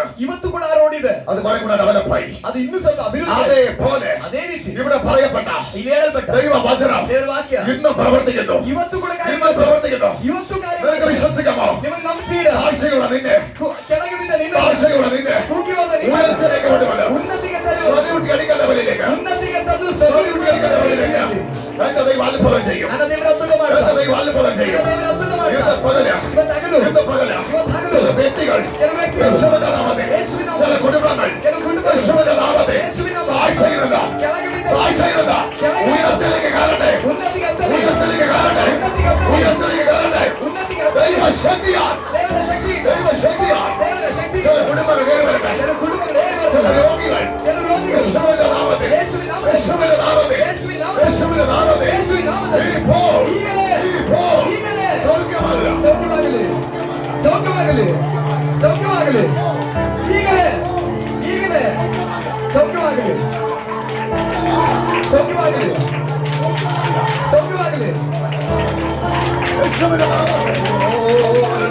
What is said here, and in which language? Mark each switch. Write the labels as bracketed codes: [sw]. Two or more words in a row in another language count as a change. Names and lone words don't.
[kn] ಇವತ್ತು ಕೂಡ ಆ ರೋಡ್ ಇದೆ. [ml] അത് കുറെ കൂടെ ഡെവലപ്പായി. [kn] ಅದು ಇನ್ನೂ ಸ್ವಲ್ಪ ಅಭಿವೃದ್ಧಿ. [ml] അതേപോലെ [kn] ಅದೇ ರೀತಿ [ml] ഇവിടെ പറയപ്പെട്ട [kn] ಇಲ್ಲಿ ಹೇಳಲ್ಪಟ್ಟ [ml] ദൈവവചനം [kn] ದೇವರ ವಾಕ್ಯ [ml] ഇന്നും പ്രവർത്തിക്കുന്നു. [kn] ಇವತ್ತು ಕೂಡ [ml] ഇന്നും പ്രവർത്തിക്കുന്നു. [kn] ಇವತ್ತು ಕಾರ್ಯ [ml] നിനക്ക് വിശ്വസിക്കാമോ? [kn] ನೀವು ನಂಬ್ತೀರಾ? [ml] താഴ്ചയുള്ള നിന്നെ, [kn] ಕೆಳಗೆ ಬಿದ್ದ ನಿನ್ನ, [ml] താഴ്ചയുള്ള നിന്നെ [kn] ಕುಗ್ಗಿ ಹೋದ ನಿನ್ನ [ml] ഉയർച്ചയിലേക്ക് കൊണ്ടുവരും. [kn] ಉನ್ನತಿಗೆ ತರುವ, [ml] സ്വരൂട്ടി അടിക്കുന്ന ലെവലിലേക്ക്, [kn] ಉನ್ನತಿಗೆ ತಂದು [ml] സ്വരൂട്ടി അടിക്കുന്ന ലെവലിലേക്ക് എന്റെ ദൈവം അത്ഭുതം ചെയ്യും. [kn] ನನ್ನ ದೇವರ ಅದ್ಭುತ [ml] എന്റെ [kn] ಮಾಡ್ತಾನೆ. [ml] ദൈവം അത്ഭുതം ചെയ്യും. [kn] ನನ್ನ ದೇವರ അದ್ಭುತ ಮಾಡ್ತಾನೆ. [ml] ഇന്ന് പകല്, [kn] ಇವತ್ತು ಹಗಲು, [ml] ഇന്ന് പകല് [kn] ಇವತ್ತು ಹಗಲು [ml] ചില വ്യക്തികൾ [kn] ಕೆಲವು ವ್ಯಕ್ತಿಗಳು, [ml] യേശുവിന്റെ നാമത്തിൽ, [kn] യേശുവിನ [ml] ചില കുടുംബങ്ങൾ [kn] ಕೆಲವು ಕುಟುಂಬಗಳು [ml] യേശുവിന്റെ നാമത്തിൽ [kn] യേശുವಿನ [ml] താഴ്ചയിൽ നിന്ന്, [kn] ಕೆಳಗೆ ಬಿದ್ದ [ml] താഴ്ചയിൽ നിന്ന് ഉയർച്ചയിലേക്ക് കയറട്ടെ, [kn] ಉನ್ನತಿಗೆ ಹತ್ತಲಿ, [ml] ഉയർച്ചയിലേക്ക് കയറട്ടെ, [kn] ಉನ್ನತಿಗೆ ಹತ್ತಲಿ, [ml] ഉയർച്ചയിലേക്ക് കയറട്ടെ. [kn] ಉನ್ನತಿಗೆ ಹತ್ತಲಿ. [ml] ദൈവശക്തിയാൽ, [kn] ದೇವರ ಶಕ್ತಿ, [ml] ദൈവശക്തിയാൽ [kn] ದೇವರ ಶಕ್ತಿ, [ml] ചില കുടുംബങ്ങൾ കയറി വരട്ടെ. [kn] ಕೆಲವು ಕುಟುಂಬಗಳು [ml] ചില രോഗികൾ [kn] ಕೆಲವು ರೋಗಿಗಳು [ml] യേശുവിന്റെ നാമത്തിൽ, [kn] യേശുವಿನ ನಾಮದಲ್ಲಿ, [ml] യേശുവിന്റെ നാമത്തിൽ, [kn] യേശുವಿನ ನಾಮದಲ್ಲಿ, [ml] യേശുവിന്റെ നാമത്തിൽ [kn] യേശುವಿನ ನಾಮದಲ್ಲಿ [ml] ഇപ്പോൾ, [kn] ಈಗಲೇ, [ml] ഇപ്പോൾ [kn] ಈಗಲೇ [ml] സൗഖ്യമല്ല, [kn] ಸೌಖ್ಯವಾಗಲಿ, ಸೌಖ್ಯವಾಗಲಿ, ಸೌಖ್ಯವಾಗಲಿ, ಈಗಲೇ, ಈಗಲೇ ಸೌಖ್ಯವಾಗಲಿ, ಸೌಖ್ಯವಾಗಲಿ, ಸೌಖ್ಯವಾಗಲಿ. [ml] യേശുവിന്റെ നാമത്തിൽ